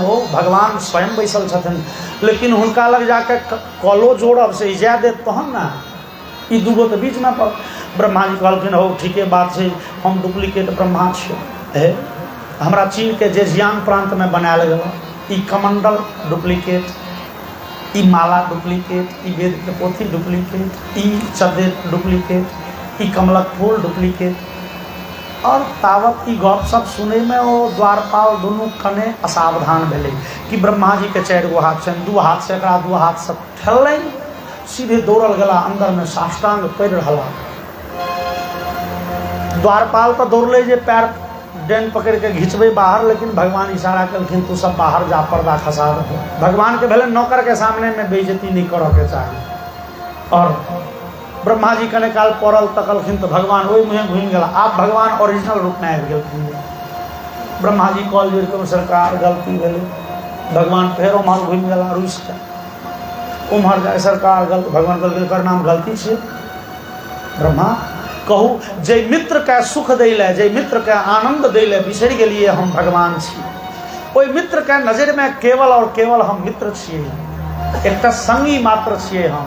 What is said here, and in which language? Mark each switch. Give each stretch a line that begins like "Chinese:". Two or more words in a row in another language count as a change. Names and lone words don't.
Maithili: हो भगवान स्वयं बैसल छथिन, लेकिन हुनका लग जाके कॉलो जोड़ब से इजा देत तहन ना, ई दूगो तो बीच में पड़। ब्रह्मा जी कहलखिन हो ठीके बात छै, हम डुप्लीकेट ब्रह्मा छियै। हमरा चीन के जेजियांग प्रांत में बनायल गेल, ई कमंडल डुप्लीकेट, ई माला डुप्लीकेट, ई वेद के पोथी डुप्लीकेट, ई चद्दर डुप्लीकेट, ई कमलक फूल डुप्लीकेट। और तावत ई गप सब सुने में वो द्वारपाल दुनू कने असावधान भेले कि ब्रह्मा जी के 4 गो हाथ छनि, 2 हाथ से एकरा 2 हाथ से ठेललनि, सीधे दौड़ल गेला अंदर में साष्टांग पड़ि रहला। द्वारपाल तो दौड़ले जे पैर डेन पकड़ के घिंचबे बाहर, लेकिन भगवान इशारा कलखिन तू सब बाहर जा, पर्दा खसा दे। भगवान के भले नौकर के सामने में बेइज्जती नहीं करे के चाहिए। और ब्रह्मा जी कने काल पड़ल तकलखिन तो भगवान ओहि मुँहे घुमि गेला। आप भगवान ओरिजिनल रूप में आबि गेलखिन। ब्रह्मा जी कॉल जोड़ के सरकार गलती भेलै, भगवान फेर उम्हर घुमि गेला रुसि के, उम्हर जाए सरकार गलती। भगवान कहलकै एकर नाम गलती छै। ब्रह्मा कहू जे मित्र के सुख दै ले, जे मित्र के आनंद दै ले बिसरि गेलिए हम भगवान छी, ओहि मित्र के नजर में केवल और केवल हम मित्र छियै, एकटा संगी मात्र छियै हम।